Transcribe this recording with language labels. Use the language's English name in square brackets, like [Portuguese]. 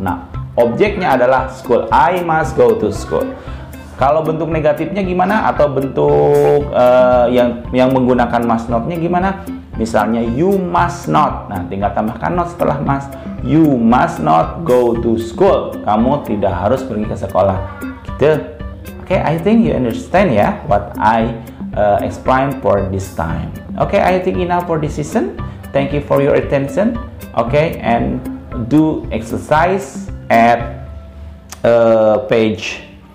[Indonesian] Nah, objeknya adalah [English] school. I must go to school. [Indonesian] Kalau bentuk negatifnya gimana? Atau bentuk yang menggunakan must not-nya gimana? Misalnya [English] you must not. [Indonesian] Nah, tinggal tambahkan not setelah must. [English] You must not go to school. [Indonesian] Kamu tidak harus pergi ke sekolah. Gitu. [English] Okay, I think you understand ya what I explain for this time. Okay, I think enough for this season. Thank you for your attention. Okay, and do exercise at page.